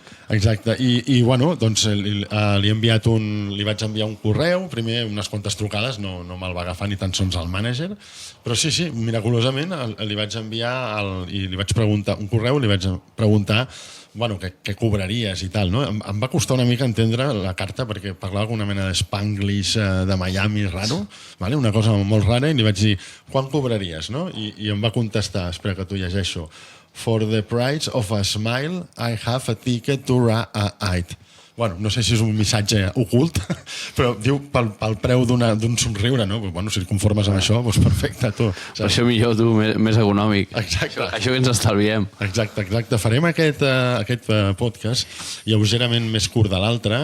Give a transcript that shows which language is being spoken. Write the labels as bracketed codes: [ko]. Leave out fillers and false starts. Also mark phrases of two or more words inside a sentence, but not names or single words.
[ca] Exacte, i bueno, doncs li vaig enviar un correu, primer unes quantes trucades, no me'l va agafar ni tan sols el mànager, però sí, miraculosament li vaig enviar i li vaig preguntar un correu, li vaig preguntar què cobraries i tal, no? Em va costar una mica entendre la carta perquè parlava alguna mena d'Spanglish de Miami raro, una cosa molt rara, i li vaig dir, quan cobraries, no? I em va contestar, espera que t'ho llegeixo, [en] For the price of a smile, I have a ticket to ride. [ca] Bueno, no sé si és un missatge ocult, però diu pel preu d'un somriure, no? Bueno, si et conformes amb això, doncs perfecte, tu. Per això millor, tu, més econòmic. Exacte. Això que ens estalviem. Exacte. Farem aquest podcast lleugerament més curt de l'altre.